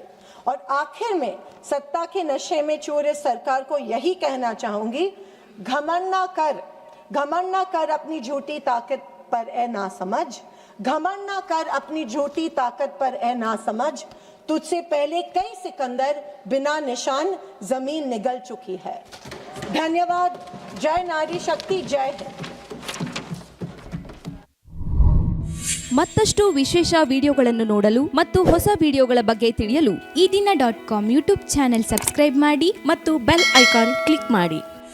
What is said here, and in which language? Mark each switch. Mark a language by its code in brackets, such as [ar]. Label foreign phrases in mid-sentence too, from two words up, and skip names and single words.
[hi] और आखिर में सत्ता के नशे में चूर इस सरकार को यही कहना चाहूंगी, घमंड ना कर अपनी झूठी ताकत पर ए ना समझ, घमंड ना कर अपनी झूठी ताकत पर ए ना समझ, तुझसे पहले कई सिकंदर बिना निशान जमीन निगल चुकी है। धन्यवाद। जय नारी शक्ति, जय हिंद। [kn] ಮತ್ತಷ್ಟು ವಿಶೇಷ ವಿಡಿಯೋಗಳನ್ನು ನೋಡಲು ಮತ್ತು ಹೊಸ ವಿಡಿಯೋಗಳ ಬಗ್ಗೆ ತಿಳಿಯಲು ಈ ದಿನ .com ಯೂಟ್ಯೂಬ್ ಚಾನೆಲ್ ಸಬ್ಸ್ಕ್ರೈಬ್ ಮಾಡಿ ಮತ್ತು ಬೆಲ್ ಐಕಾನ್ ಕ್ಲಿಕ್ ಮಾಡಿ.